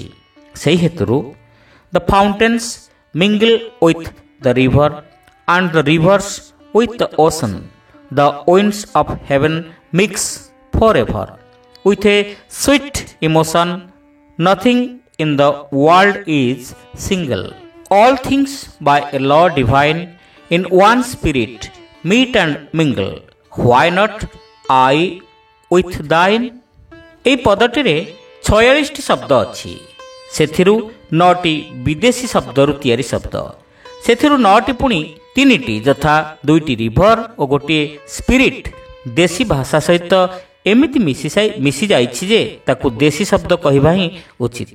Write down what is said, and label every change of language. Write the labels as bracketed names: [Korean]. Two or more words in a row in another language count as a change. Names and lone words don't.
[Odia] ସେହି ହେତୁରୁ [English] the fountains mingle with the river and the rivers with the ocean, the winds of heaven mix for ever with a sweet emotion, nothing in the world is single, all things by a law divine in one spirit meet and mingle, why not I with thine। [Odia] ଏହି ପଦଟିରେ 46ଟି ଶବ୍ଦ ଅଛି। ସେଥିରୁ 9ଟି ବିଦେଶୀ ଶବ୍ଦରୁ ତିଆରି ଶବ୍ଦ। ସେଥିରୁ 9ଟି ପୁଣି 3ଟି ଯଥା 2ଟି ରିଭର ଓ ଗୋଟିଏ ସ୍ପିରିଟ୍ ଦେଶୀ ଭାଷା ସହିତ ଏମିତି ମିଶି ଯାଇଛି ଯେ ତାକୁ ଦେଶୀ ଶବ୍ଦ କହିବା ହିଁ ଉଚିତ।